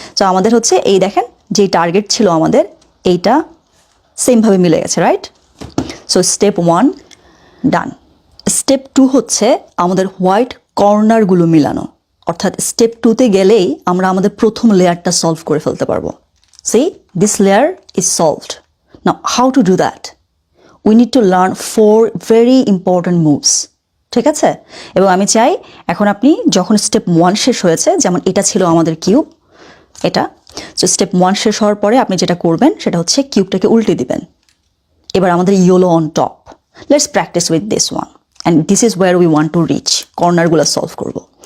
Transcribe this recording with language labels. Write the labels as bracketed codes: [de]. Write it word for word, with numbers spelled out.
[bn] তো আমাদের হচ্ছে এই দেখেন যে টার্গেট ছিল আমাদের এইটা সেমভাবে মিলে গেছে, right. [en] So step one done. [bn] Step two হচ্ছে আমাদের হোয়াইট কর্নারগুলো মিলানো, অর্থাৎ স্টেপ টুতে গেলেই আমরা আমাদের প্রথম লেয়ারটা সলভ করে ফেলতে পারবো। [en] See this layer is solved. Now, how to do that? We need to learn four very important moves. [bn] ঠিক আছে, এবং আমি চাই এখন আপনি যখন স্টেপ ওয়ান শেষ হয়েছে, যেমন এটা ছিল আমাদের কিউব, এটা, সো স্টেপ ওয়ান শেষ হওয়ার পরে আপনি যেটা করবেন সেটা হচ্ছে কিউবটাকে উল্টে দিবেন। এবার আমাদের [en] yellow on top, let's practice with this one and this is where we want to reach, [bn] কর্নারগুলো সলভ করব।